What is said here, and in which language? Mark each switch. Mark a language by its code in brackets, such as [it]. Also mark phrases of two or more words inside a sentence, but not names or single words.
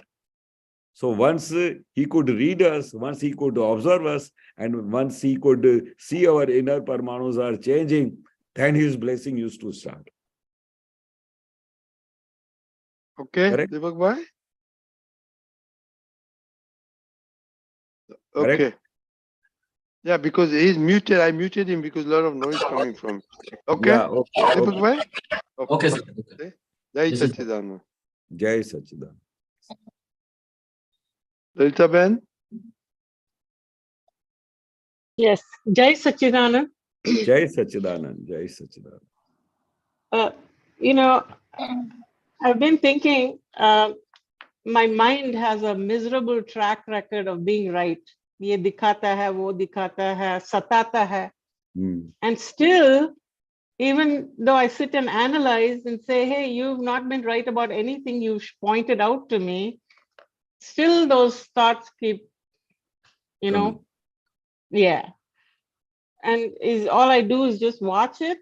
[en] So once he could read us, once he could observe us, and once he could see our inner Parmanus are changing, then his blessing used to start. Okay, Correct? Deepak bhai? Correct? Okay. Yeah, because he's muted. I muted him because a lot of noise coming from. Okay? Yeah, okay. Deepak bhai? Okay, sir. Okay. [hi] Jai [en] This is- [hi] Satchidanand. Jai Satchidanand. [en] Lalita Ben? Yes, [hi] Jai Satchidanand. Jai Satchidanand. Jai Satchidanand. [en] You know, I've been thinking, my mind has a miserable track record of being right. [hi] Ye dikhata hai, wo dikhata hai, satata hai. [en] And still, even though I sit and analyze and say, hey, you've not been right about anything you've pointed out to me, still those thoughts keep, yeah. And all I do is just watch it.